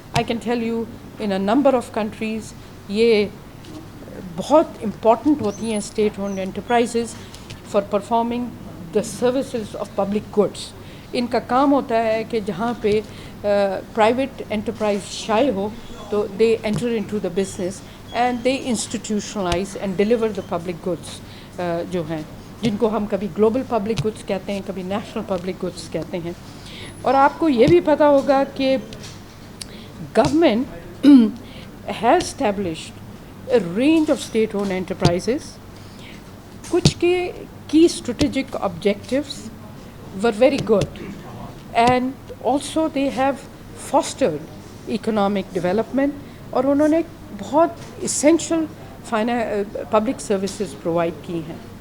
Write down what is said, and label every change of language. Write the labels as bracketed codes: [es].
[en] I can tell you in a number of countries [ur] یہ بہت important ہوتی ہیں [en] state owned enterprises for performing the services of public goods. [ur] ان کا کام ہوتا ہے کہ جہاں پہ private enterprise شائع ہو تو [en] they enter into the business and they institutionalize and deliver the public goods [ur] جو ہیں جن کو ہم کبھی global public goods کہتے ہیں کبھی national public goods کہتے ہیں. اور آپ کو یہ بھی پتہ ہوگا کہ [en] government has established a range of state-owned enterprises. کچھ کے key strategic objectives were very good and also they have fostered economic development [ur] اور انہوں نے بہت essential public services provide کی ہیں.